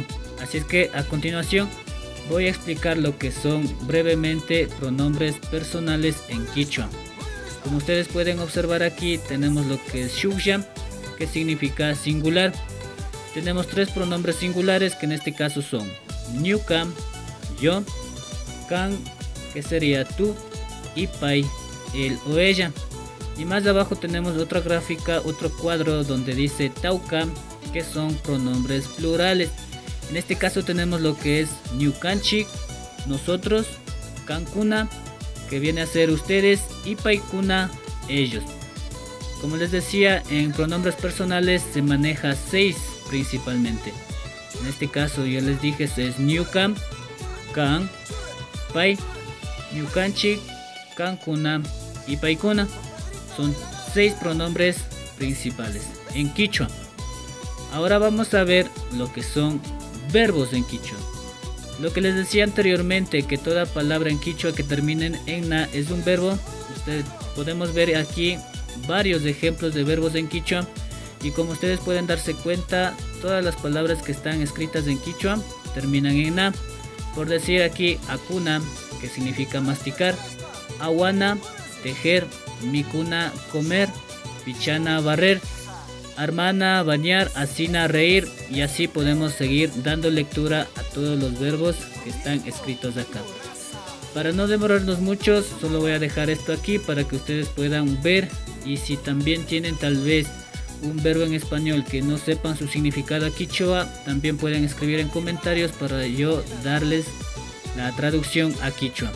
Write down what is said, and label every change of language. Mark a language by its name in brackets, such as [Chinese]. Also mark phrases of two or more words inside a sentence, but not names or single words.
[Spanish] Así es que a continuación voy a explicar lo que son brevemente pronombres personales en quichua. Como ustedes pueden observar aquí, tenemos lo que es shuksha, que significa singular. Tenemos 3 pronombres singulares que en este caso son ñuka, yo, kan, que sería tú, y pai, él o ella. Y más abajo tenemos otra gráfica, otro cuadro donde dice tauka, que son pronombres plurales. En este caso tenemos lo que es ñukanchik, nosotros, kankuna, que viene a ser ustedes, y paikuna, ellos. Como les decía, en pronombres personales se maneja 6 principalmente. En este caso yo les dije es [Quechua] ñuka, kan, pai, ñukanchik, kankuna [Spanish] y paikuna. Son 6 pronombres principales en quichua. Ahora vamos a ver lo que son verbos en quichua. Lo que les decía anteriormente, que toda palabra en quichua que terminen en na es un verbo. Ustedes podemos ver aquí varios ejemplos de verbos en quichua. Y como ustedes pueden darse cuenta, todas las palabras que están escritas en quichua terminan en na. Por decir aquí, akuna, que significa masticar, awana, tejer, mikuna, comer, pichana, barrer, armana, bañar, asina, reír, y así podemos seguir dando lectura a todos los verbos que están escritos acá. Para no demorarnos mucho, solo voy a dejar esto aquí para que ustedes puedan ver, y si también tienen tal vez un verbo en español que no sepan su significado quichua, también pueden escribir en comentarios para yo darles la traducción a quichua.